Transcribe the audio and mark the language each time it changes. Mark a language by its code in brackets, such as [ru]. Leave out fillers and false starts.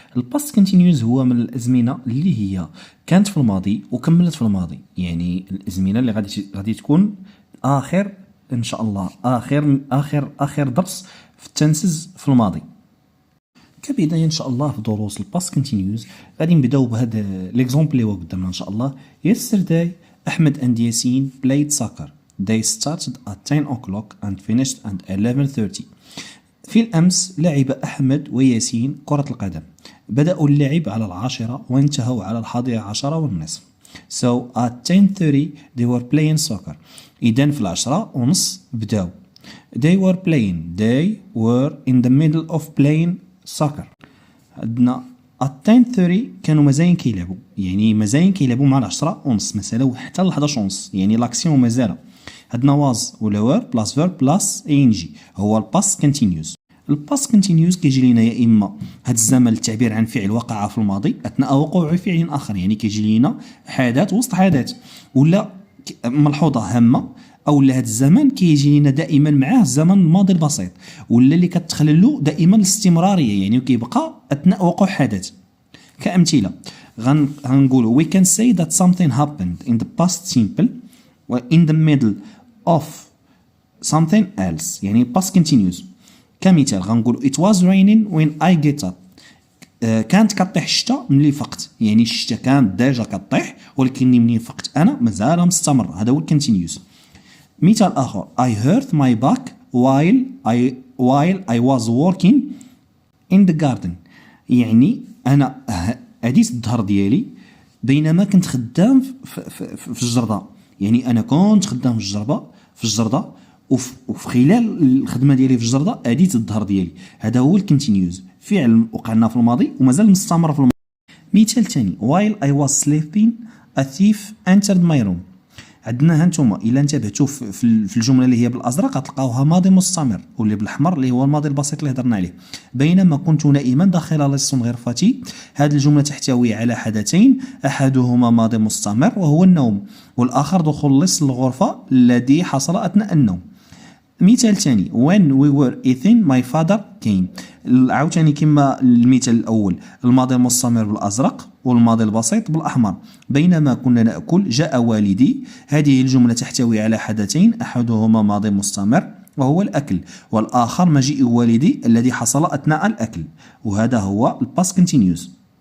[ar] الباست continuous هو من الازمنه اللي هي كانت في الماضي وكملت في الماضي، يعني الازمنه اللي غادي تكون اخر ان شاء الله اخر درس في التنسز في الماضي. كبداية ان شاء الله في دروس الباست كونتينيوز غادي نبداو بهذا ليكزومبل اللي هو قدامنا ان شاء الله. [en] Yesterday Ahmed and Yasin played soccer. They started at 10 o'clock and finished at 11:30. [ar] في الأمس لعب أحمد وياسين كرة القدم. بدأوا اللعب على 10 وانتهوا على 11:30. [en] So at 10:30 they were playing soccer. [ar] إذن في 10:30 بداو. [en] They were in the middle of playing soccer. [ar] عندنا at 10:30 كانوا مازالين كيلعبوا، يعني مازالين كيلعبوا مع 10:30 مثلا حتى ل 11:30، يعني لاكسيون مازال. عندنا واز ولا وير بلاس فيرب بلاس اي ان جي هو الباست كونتينيوس. الباست كونتينيوس كيجي لينا يا اما هذا الزمن للتعبير عن فعل وقع في الماضي اثناء وقوع فعل اخر، يعني كيجي لينا حدث وسط حدث، ولا ملحوظه هامه او هذا الزمن كيجي لنا دائما معاه الزمن الماضي البسيط، ولا اللي كتخلل له دائما الاستمراريه، يعني كيبقى اثناء وقوع حدث. كامثله غنقولوا [en] we can say that something happened in the past simple و in the middle of something else، يعني past continuous. [ar] كمثال غنقولوا [en] it was raining when I get up. [ar] كانت كطيح الشتاء ملي فقت، يعني الشتاء كانت ديجا كطيح ولكن ملي فقت انا مازال مستمر. هذا هو الكونتينيوس. مثال آخر [en] I hurt my back while I was working in the garden. [ar] يعني أنا أديت الظهر ديالي بينما كنت خدام في الجردة، يعني أنا كنت خدام في الجردة وفي خلال الخدمة ديالي في الجردة أديت الظهر ديالي. هذا هو الكونتينيوس، فعل وقعنا في الماضي ومازال مستمر في الماضي. مثال ثاني [en] while I was sleeping a thief entered my room. [ar] عندنا هانتوما الا انتبهتوا في الجمله اللي هي بالازرق غتلقاوها ماضي مستمر، واللي بالاحمر اللي هو الماضي البسيط اللي هضرنا عليه. بينما كنت نائما داخل لص غرفتي، هذه الجمله تحتوي على حدثين، احدهما ماضي مستمر وهو النوم، والاخر دخول لص الغرفه الذي حصل اثناء النوم. مثال ثاني [en] when we were eating my father came. [ar] عاوتاني كما المثال الاول الماضي المستمر بالازرق والماضي البسيط بالاحمر. بينما كنا ناكل جاء والدي. هذه الجمله تحتوي على حدثين، احدهما ماضي مستمر وهو الاكل، والاخر مجيء والدي الذي حصل اثناء الاكل، وهذا هو الباست كونتينيوس.